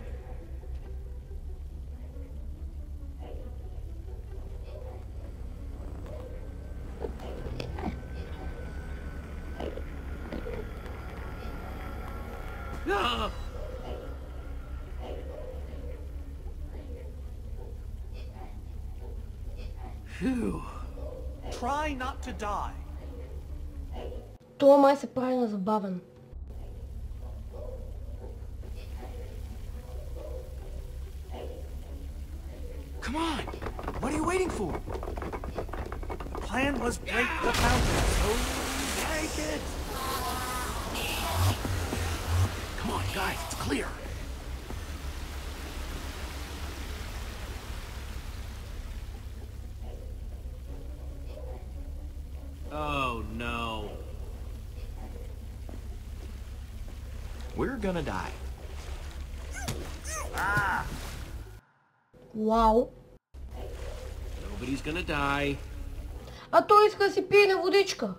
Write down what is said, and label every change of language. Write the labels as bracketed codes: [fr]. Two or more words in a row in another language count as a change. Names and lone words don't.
[en] Ah! Phew. Try not to die. [bg] Това май се прави на забавен. [en] Come on! What are you waiting for? The plan was break the fountain, so break it! Come on, guys, it's clear. Oh, no. We're gonna die. [bg] Вау. [en] Nobody's gonna die. [bg] А той иска да си пие на водичка.